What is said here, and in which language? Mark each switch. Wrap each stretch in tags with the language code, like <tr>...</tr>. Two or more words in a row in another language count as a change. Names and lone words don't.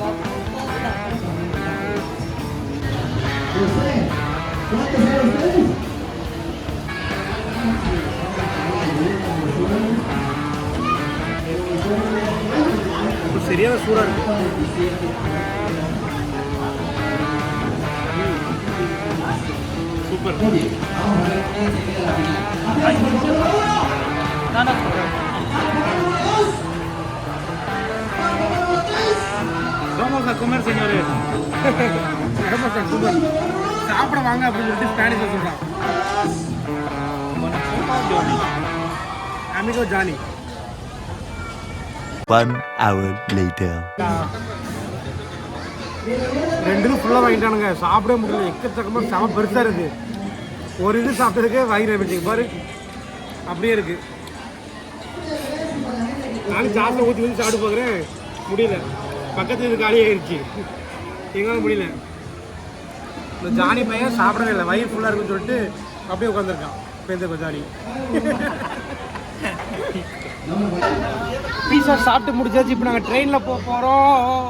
<ta>சரியான சூடா இருக்கு</ta> <es>சூப்பர் Vamos a comer, señores. Vamos a comer.</es> <ta>சாப்பிட வாங்க அப்படின்னு சொல்லிட்டு ஸ்பானிஷ்ல சொல்றான்.</ta> <es>Amigo Johnny.</es> <en>1 hour later.</en> <ta>ரெண்டும் ஃபுல்லா வாங்கிட்டானுங்க சாப்பிடவே முடியல எக்கச்சக்கமா செம பெருசா இருக்கு ஒரு இது சாப்பிட்டதுக்கே வயிறு எரிஞ்சிங்க பாரு அப்படியே இருக்கு நானும் ஜாஸ்தியாக ஊற்றி ஊற்றி சாப்பிட்டு பார்க்குறேன் முடியல பக்கத்து இது காலி ஆயிடுச்சு எங்களால் முடியல இந்த ஜானி பையன் சாப்பிடவே இல்லை வயிறு ஃபுல்லாக இருக்குன்னு சொல்லிட்டு அப்படியே உட்காந்துருக்கான் பேந்த ஜானி பீஸா சாப்பிட்டு முடிச்சாச்சு இப்போ நாங்கள் ட்ரெயினில் போக போகிறோம்</ta>